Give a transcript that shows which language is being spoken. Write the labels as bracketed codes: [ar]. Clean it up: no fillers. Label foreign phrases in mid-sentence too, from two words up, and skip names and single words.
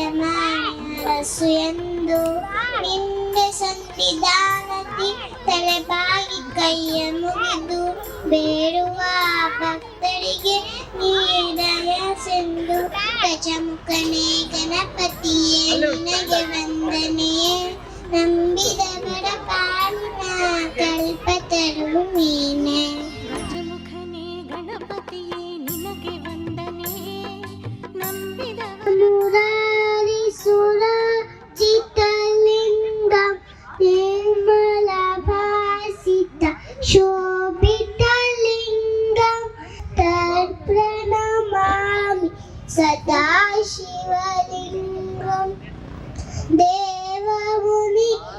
[kn] ಮಾಡಿ ಅರಸು ಎಂದು ನಿಂದೆ ಸಂವಿಧಾನದಿ ತಲೆಬಾಗಿ ಕೈಯ ಮುಗಿದು ಬೇಡುವ ಭಕ್ತರಿಗೆ ನೀಡಯ ಸಿಂಧು ಗಜಮುಖನೇ ಗಣಪತಿಯೇ ನಿನಗೆ ವಂದನೆಯೇ ನಂಬಿದ ಬಡ ಪಾಲಿನ ಕಲ್ಪತರು ನೀನೆ ಗಜಮುಖನೇ ಗಣಪತಿಯೇ ನಿನಗೆ ವಂದನೆ ನಂಬಿದ [sa] ಮುರಾರಿಸುರ ಚಿತ್ತಲಿಂಗಂ ನಿರ್ಮಲ ಭಾಸಿತ ಶೋಭಿತಲಿಂಗಂ ತರ್ಪ್ರಣಮಾಮಿ ಸದಾ ಶಿವಲಿಂಗಂ ದೇವಮುನಿ